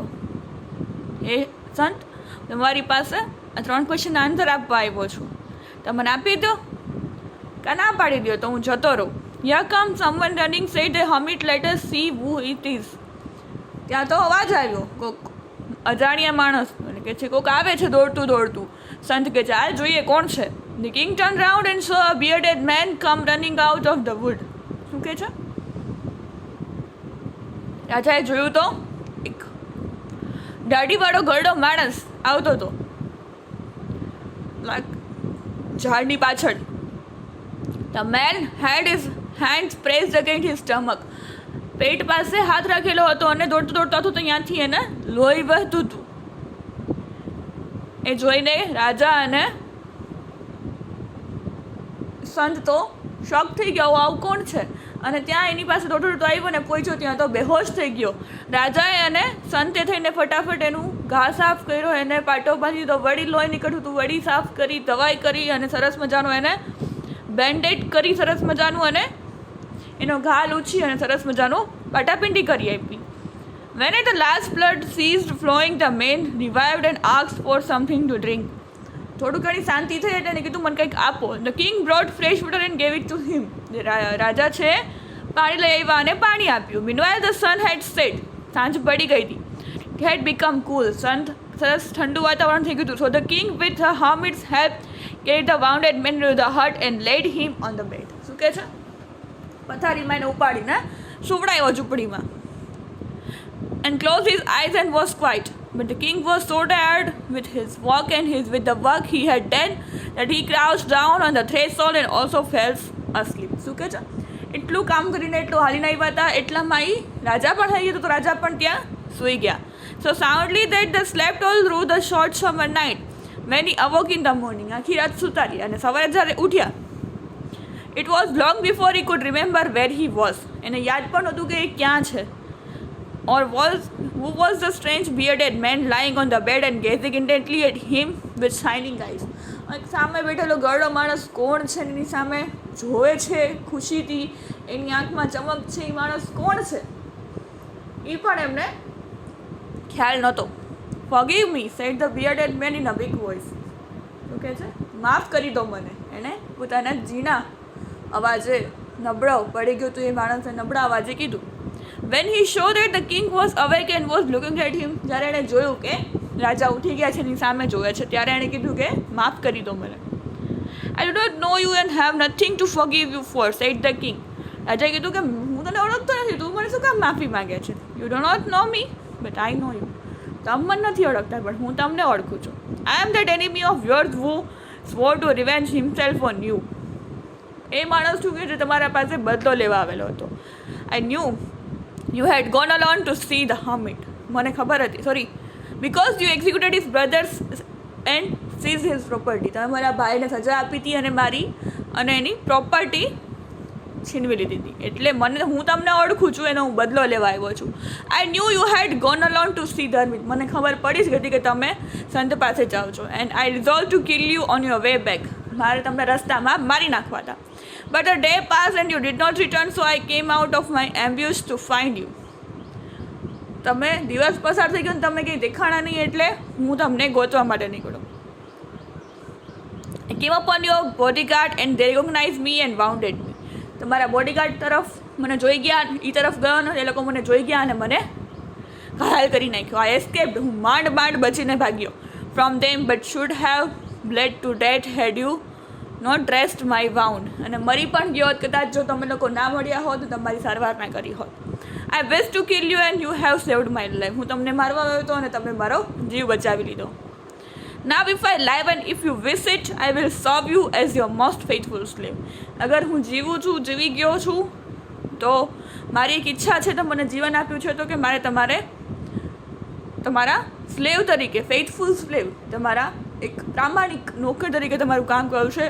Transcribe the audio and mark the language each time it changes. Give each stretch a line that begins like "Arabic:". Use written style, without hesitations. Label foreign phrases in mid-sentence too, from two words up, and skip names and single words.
Gujarati: એ સંત, તમારી પાસે આ 3 ક્વેશ્ચનના આન્સર આપવા આવ્યો છું, તમને આપી દો કે ના પાડી દો તો હું જતો રહું.
English: Here come someone running, said the hermit, let us see who it is.
Gujarati: ત્યાં તો અવાજ આવ્યો કોક અજાણ્યા માણસ, અને કે છે કોક આવે છે દોડતું. સંત કે છે આ જોઈએ કોણ છે.
English: The king turned round and saw a bearded man come running out of the wood.
Gujarati: શું કે છે? રાજાએ જોયું તો એક દાઢીવાળો ઘરડો માણસ આવતો હતો ઝાડની પાછળ.
English: The man had his hands pressed against his stomach.
Gujarati: પેટ પાસે હાથ રાખેલો હતો અને દોડતો હતો તો ત્યાંથી એને લોહી વહેતું હતું. એ જોઈને રાજા અને સંત તો શોક થઈ ગયો, આવું કોણ છે? અને ત્યાં એની પાસે દોડતો આવ્યો ને પહોંચ્યો, ત્યાં તો બેહોશ થઈ ગયો. રાજાએ અને સંતે થઈને ફટાફટ એનું ઘા સાફ કર્યો, એને પાટો બાંધી તો વળી લોહી નીકળ્યું હતું. વળી સાફ કરી, દવાઈ કરી અને સરસ મજાનું એને બેન્ડેડ કરી, સરસ મજાનું, અને એનો ઘા લૂછી અને સરસ મજાનું પાટાપિંડી કરી આપી.
English: When the last blood ceased flowing, the man revived and asked for something to drink.
Gujarati: થોડું ઘણી શાંતિ થઈ એટલે એને કીધું મને કંઈક આપો.
English: The king brought fresh water and gave it to him.
Gujarati: રાજા છે પાણી લઈ આવ્યા અને પાણી આપ્યું.
English: Meanwhile the sun had set.
Gujarati: સાંજ પડી ગઈ હતી.
English: It had become cool.
Gujarati: સરસ ઠંડુ વાતાવરણ થઈ ગયું હતું.
English: So the king with the hermit's help carried the wounded man to the hut and laid him on the bed.
Gujarati: શું કહે છે? પથારીમાં એને ઉપાડીને સુવડાવ્યો ઝૂંપડીમાં.
English: And closed his eyes and was quiet. But the king was so tired with his work and with the work he had done that he crouched down on the threshold and also fell asleep.
Gujarati: શું કહે છે? એટલું કામ કરીને એટલું હાલીને આવ્યા હતા, એટલામાં રાજા પણ થઈ ગયો તો રાજા પણ ત્યાં સૂઈ ગયા.
English: So soundly that they slept all through the short summer night. When he awoke in the morning,
Gujarati: આખી રાત સૂતા રહ્યા અને સવારે જ્યારે ઉઠ્યા,
English: It was long before he could remember where he was,
Gujarati: એને યાદ પણ નહોતું કે એ ક્યાં છે.
English: ઓર who was the strange bearded man lying on the bed and gazing intently at him with shining eyes?
Gujarati: સામે બેઠેલો ગરડો માણસ કોણ છે, એની સામે જોવે છે ખુશીથી, એની આંખમાં ચમક છે, એ માણસ કોણ છે એ પણ એમને ખ્યાલ નહોતો.
English: Forgive me, said the bearded man in a big voice.
Gujarati: શું કહે છે? માફ કરી દો મને, એણે પોતાના ઝીણા અવાજે, નબળો પડી ગયો તો એ માણસે નબળા અવાજે કીધું.
English: When he showed that the king was awake and was looking at him,
Gujarati: જ્યારે એણે જોયું કે રાજા ઉઠી ગયા છે, એની સામે જોવે છે, ત્યારે એણે કીધું કે માફ કરી દો મને.
English: I do not know you and have nothing to forgive you for, said the king.
Gujarati: રાજાએ કીધું કે હું તને ઓળખતો નથી, તું મને શું કામ માફી માંગે છે?
English: You do not know me, but I know you.
Gujarati: તમે મને નથી ઓળખતા, પણ હું તમને ઓળખું છું.
English: I am that enemy of yours who swore to revenge himself on you.
Gujarati: એ માણસ શું કહે છે? તમારા પાસે બદલો લેવા આવેલો હતો.
English: I knew you had gone alone to see the hermit.
Gujarati: મને ખબર હતી, સોરી,
English: because you executed his brothers and seized his property.
Gujarati: તમે મારા ભાઈને સજા આપી હતી અને મારી અને એની પ્રોપર્ટી છીનવી લીધી હતી, એટલે હું તમને ઓળખું છું, એનો હું બદલો લેવા આવ્યો છું.
English: I knew you had gone alone to see the hermit.
Gujarati: મને ખબર પડી જ હતી કે તમે સંત પાસે જાઓ છો.
English: And I resolve to kill you on your way back.
Gujarati: મારે તમને રસ્તામાં મારી નાખવા હતા.
English: But a day pass and you did not return, so I came out of my ambush to find you.
Gujarati: તમે દિવસ પસાર થઈ ગયો ને તમે કંઈ દેખાણા નહીં, એટલે હું તમને ગોતવા માટે નીકળ્યો.
English: I came upon your bodyguard and they recognized me and wounded me.
Gujarati: તમારા બોડીગાર્ડ તરફ મને જોઈ ગયા, એ તરફ ગયો ને એ લોકો મને જોઈ ગયા અને મને ઘાયલ કરી નાખ્યો.
English: I escaped,
Gujarati: હું માંડ બચીને ભાગ્યો.
English: From them but should have bled to death had you not dressed my wound.
Gujarati: અને મરી પણ ગયો હોત કદાચ જો તમે લોકો ના મળ્યા હોત, તમારી સારવાર ના કરી હોત.
English: I wish to kill you and you have saved my life.
Gujarati: હું તમને મારવા આવ્યો હતો અને તમે મારો જીવ બચાવી લીધો.
English: Now if I live and if you wish it, I will serve you as your most faithful slave.
Gujarati: અગર હું જીવી ગયો છું તો મારી એક ઈચ્છા છે, તો મને જીવન આપ્યું છે તો કે મારે તમારા સ્લેવ તરીકે,
English: faithful slave,
Gujarati: તમારા એક પ્રામાણિક નોકર તરીકે તમારું કામ કર્યું છે.